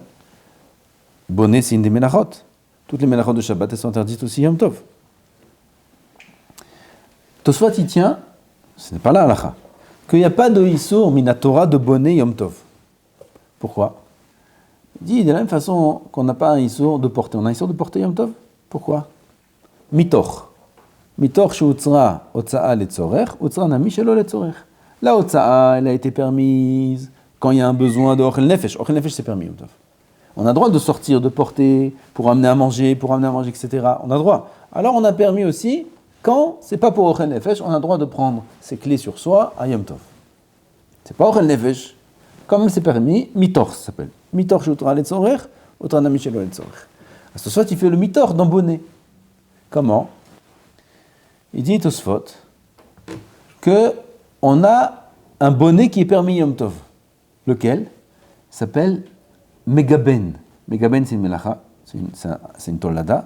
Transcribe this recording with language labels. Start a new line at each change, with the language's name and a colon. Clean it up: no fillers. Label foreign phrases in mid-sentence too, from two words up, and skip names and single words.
French: Bonnet, c'est une des melachot. Toutes les melachot de Shabbat, elles sont interdites aussi
Hebrew: יום טוב.
French: Tosfot, il tient, ce n'est pas la halakha, qu'il n'y a pas de
Hebrew: איסור מן התורה
French: de bonnet
Hebrew: יום טוב.
French: Pourquoi? Il dit de la même façon qu'on n'a pas un Issour de porter. On a un Issour de porter
Hebrew: יום טוב.
French: Pourquoi?
Hebrew: מתוך. מתוך שהותרה הוצאה לצורך, הותרה נמי שלא לצורך.
French: La otza'a, elle a été permise quand il y a un besoin de
Hebrew: אוכל נפש. אוכל נפש,
French: c'est permis
Hebrew: יום טוב.
French: On a le droit de sortir, de porter, pour amener à manger, etc. On a le droit. Alors on a permis aussi, quand c'est pas pour
Hebrew: אוכל נפש,
French: on a le droit de prendre ses clés sur soi à
Hebrew: יום טוב.
French: C'est pas
Hebrew: אוכל נפש.
French: Quand même c'est permis, mitor ça s'appelle.
Hebrew: מתוך שהותרה לצורך, הותרה נמי שלא לצורך.
French: À ce soit, il fait le mitor dans bonnet. Comment? Il dit Tosfot que on a un bonnet qui est permis
Hebrew: יום טוב.
French: Lequel? Il s'appelle Megaben. Megaben, c'est une melacha, c'est une tollada.